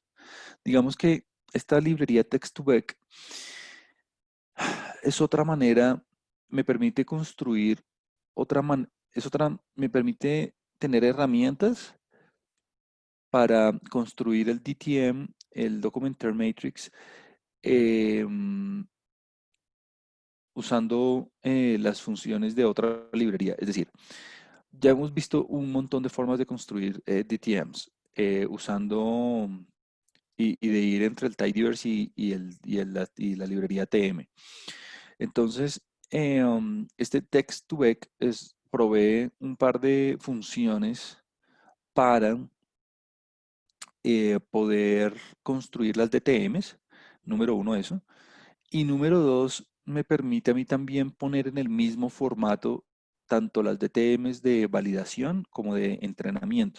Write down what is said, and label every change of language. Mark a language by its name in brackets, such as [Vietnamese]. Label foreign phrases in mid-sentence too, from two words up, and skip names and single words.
[Spanish] Digamos que esta librería Text2Vec es otra manera, me permite construir me permite tener herramientas para construir el DTM, el [English] Documenter Matrix, [Spanish] em, usando las funciones de otra librería. Es decir, ya hemos visto un montón de formas de construir DTMs usando y de ir entre el tidyverse y la librería TM. Entonces, este text2vec provee un par de funciones para poder construir las DTMs. Número uno, eso. Y número dos, me permite a mí también poner en el mismo formato tanto las DTMs de validación como de entrenamiento.